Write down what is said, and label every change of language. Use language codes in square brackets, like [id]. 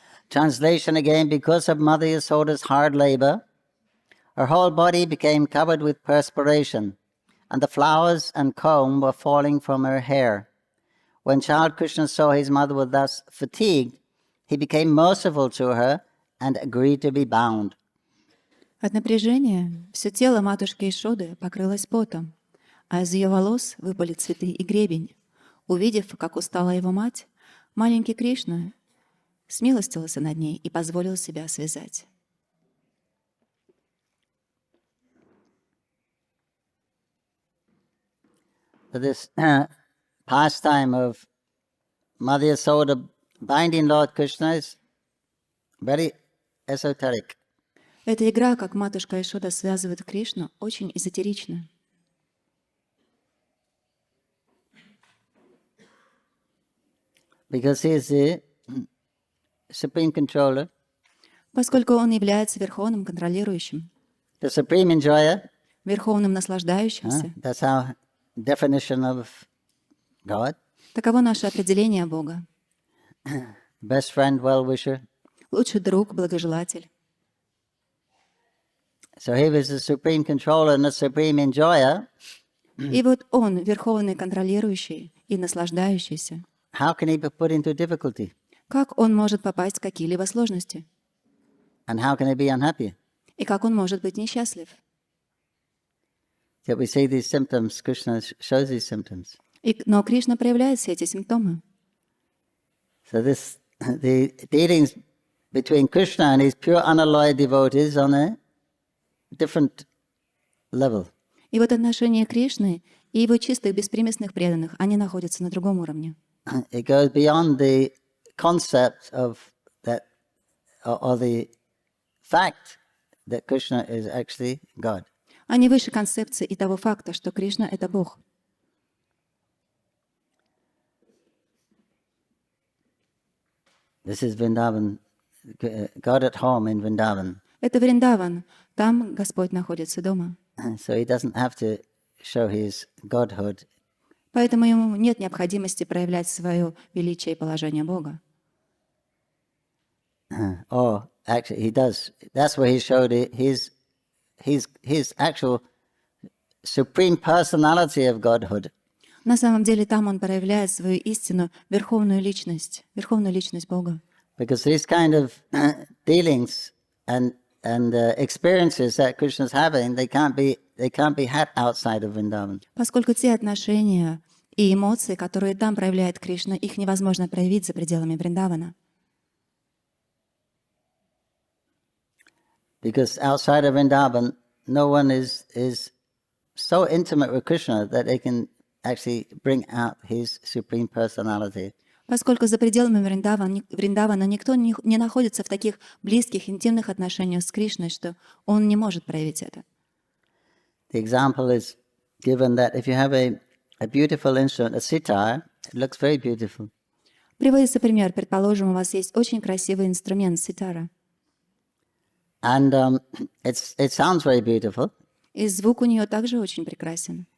[en] Translation again, because of Mother Yasoda's hard labor, her whole body became covered with perspiration, and the flowers and comb were falling from her hair. When child Krishna saw his mother was thus fatigued, he became merciful to her and agreed to be bound. [ru] От напряжения все тело матушки Ишоды покрылось потом, а из ее волос выпали цветы и гребень. Увидев, как устала его мать, маленький Кришна смилостивился над ней и позволил себя связать. [en] This pastime of Mother Yasoda binding Lord Krishna is very esoteric. [ru] Эта игра, как матушка Ишода связывает Кришну, очень эзотерична. [en] Because he is the supreme controller, [ru] Поскольку он является верховным контролирующим, [en] the supreme enjoyer. [ru] верховным наслаждающимся. [en] That's our definition of God. [ru] Таково наше определение Бога. [en] Best friend, well-wisher. [ru] Лучший друг, благожелатель. [en] So he was the supreme controller and the supreme enjoyer. [ru] И вот он, верховный контролирующий и наслаждающийся. [en] How can he be put into difficulty? [ru] Как он может попасть в какие-либо сложности? [en] And how can he be unhappy? [ru] И как он может быть несчастлив? [en] Yet we see these symptoms, Krishna shows these symptoms. [ru] Но Кришна проявляет все эти симптомы. [en] So the dealings between Krishna and his pure unalloyed devotees on a different level. [ru] И вот отношения Кришны и его чистых беспримесных преданных, они находятся на другом уровне. [en] It goes beyond the concept of that, or the fact that Krishna is actually God. [ru] Они выше концепции и того факта, что Кришна — это Бог. [en] This is Vrindavan, God at home in Vrindavan. [ru] Это Вриндаван. Там Господь находится дома. [en] So he doesn't have to show his godhood. [ru] Поэтому ему нет необходимости проявлять свое величие и положение Бога. [en] Or actually, he does. That's where he showed his actual supreme personality of godhood. [ru] На самом деле там он проявляет свою истинную верховную личность Бога. [en] Because these kind of dealings and experiences that Krishna's having, they can't be had outside of Vrindavan. [ru] Поскольку те отношения и эмоции, которые там проявляет Кришна, их невозможно проявить за пределами Вриндавана. [en] Because outside of Vrindavan, no one is so intimate with Krishna that they can actually bring out his supreme personality. [ru] Поскольку за пределами Вриндавана никто не находится в таких близких, интимных отношениях с Кришной, что он не может проявить это. [en] The example is given that if you have a beautiful instrument, a sitar, it looks very beautiful. [ru] Приводится пример. Предположим, у вас есть очень красивый инструмент ситара. [en] And it sounds very beautiful [ru] И звук у нее также очень прекрасен.